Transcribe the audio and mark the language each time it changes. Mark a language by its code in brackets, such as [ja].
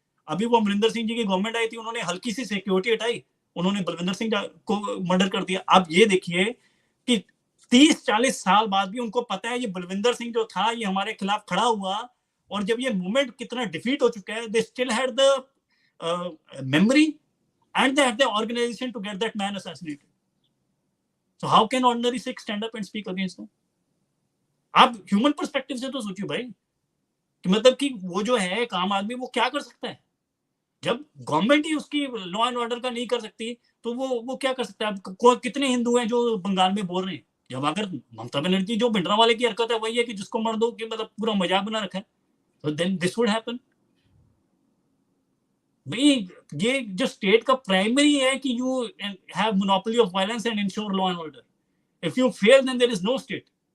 [hi] अभी वो अमरिंदर सिंह जी की गवर्नमेंट आई थी, उन्होंने हल्की सी सिक्योरिटी हटाई, उन्होंने बलविंदर सिंह को मर्डर कर दिया। अब ये देखिए कि 30-40 साल बाद भी उनको पता है ये बलविंदर सिंह जो था ये हमारे खिलाफ खड़ा हुआ, और जब ये मूवमेंट कितना डिफीट हो चुका है, [en] They still had the memory and they had the organization to get that man assassinated. So how can ordinary Sikh stand up and speak against them? [hi] आप ह्यूमन पर्सपेक्टिव से तो सोचिए भाई कि मतलब कि वो जो है एक आम आदमी वो क्या कर सकता है जब गवर्नमेंट ही उसकी लॉ एंड ऑर्डर का नहीं कर सकती तो वो क्या कर सकता है कितने हिंदू हैं जो बंगाल में बोल रहे हैं जब अगर ममता बनर्जी जो भिंडरा वाले की हरकत है वही है कि जिसको मर दो कि मतलब पूरा मजाक बना रखा है तो [en] then this would happen [hi] भाई ये जो स्टेट का प्राइमरी है कि [en] you have monopoly of violence and ensure law and order if you fail then there is no state